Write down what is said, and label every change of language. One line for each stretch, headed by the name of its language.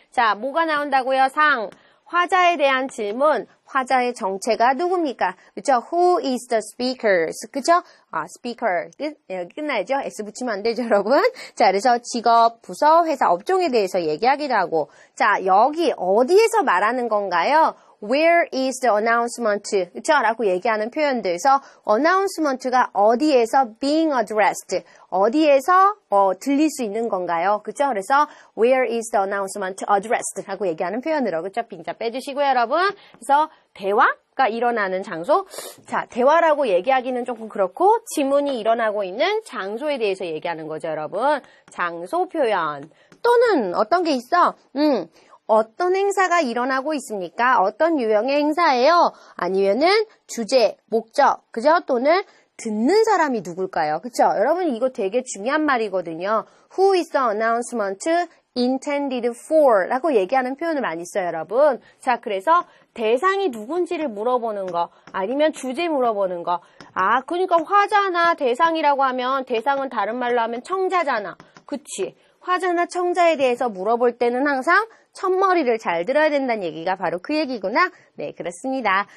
Korean: 자, 뭐가 나온다고요? 상. 화자에 대한 질문. 화자의 정체가 누굽니까? 그쵸?
English: Who is the speaker? 그쵸? speaker.
Korean: 끝나야죠? S 붙이면 안 되죠, 여러분? 자, 그래서 직업, 부서, 회사, 업종에 대해서 얘기하기도 하고. 자, 여기 어디에서 말하는 건가요?
English: Where is the announcement?
Korean: 그쵸? 라고 얘기하는 표현들. 그래서 announcement가 어디에서
English: being addressed?
Korean: 어디에서 들릴 수 있는 건가요? 그쵸? 그래서
English: where is the announcement addressed?
Korean: 라고 얘기하는 표현으로. 그쵸? 빈자 빼주시고요, 여러분. 그래서 대화가 일어나는 장소. 자, 대화라고 얘기하기는 조금 그렇고 지문이 일어나고 있는 장소에 대해서 얘기하는 거죠, 여러분. 장소 표현. 또는 어떤 게 있어? 어떤 행사가 일어나고 있습니까? 어떤 유형의 행사예요? 아니면은 주제, 목적, 그죠? 또는 듣는 사람이 누굴까요? 그쵸? 여러분 이거 되게 중요한 말이거든요.
English: Who is the announcement intended for?
Korean: 라고 얘기하는 표현을 많이 써요, 여러분. 자, 그래서 대상이 누군지를 물어보는 거, 아니면 주제 물어보는 거. 그러니까 화자나 대상이라고 하면 대상은 다른 말로 하면 청자잖아. 그치? 화자나 청자에 대해서 물어볼 때는 항상 첫머리를 잘 들어야 된다는 얘기가 바로 그 얘기구나. 네, 그렇습니다.